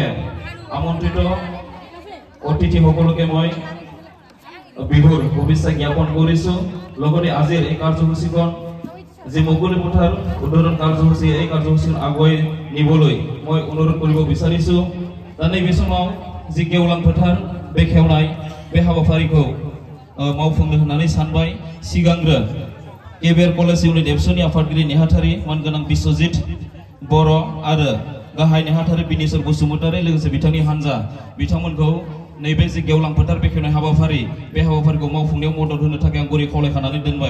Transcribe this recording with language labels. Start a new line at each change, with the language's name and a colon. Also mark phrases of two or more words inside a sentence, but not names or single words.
Assamese: আমন্ত্রিত অতিথি সকলকে মই বিহুৰ শুভেচ্ছা জ্ঞাপন কৰিছো। লগতে আজিৰ এই কাৰ্যসূচীখন যে মুকলি পথাৰ উদ্বোধন কাৰ্যসূচী এই কাৰ্যসূচী আগুৱাই নিবলৈ মই অনুৰোধ কৰিব বিচাৰিছো।
Bodo: नैबे समाव जि गेवलां फोथार बेखेवनाय बे हाबाफारिखौ मावफुंनो होननानै सानबाय। सिगांग्रो केबिआर कलेज इउनिट एबसुनि आफादगिरि नेहाथारि मानगोनां बिश्वजित बर' आरो गाहाय नेहाथारि बिनेश्वर बसुमतारी लोगोसे बिथांनि हानजा बिथांमोनखौ नैबे जि गेवलां फोथार बेखेवनाय हाबाफारि बे हाबाफारिखौ मावफुंनायाव मदद होनो थाखाय आं गुरै खावलायखानानै दोनबाय।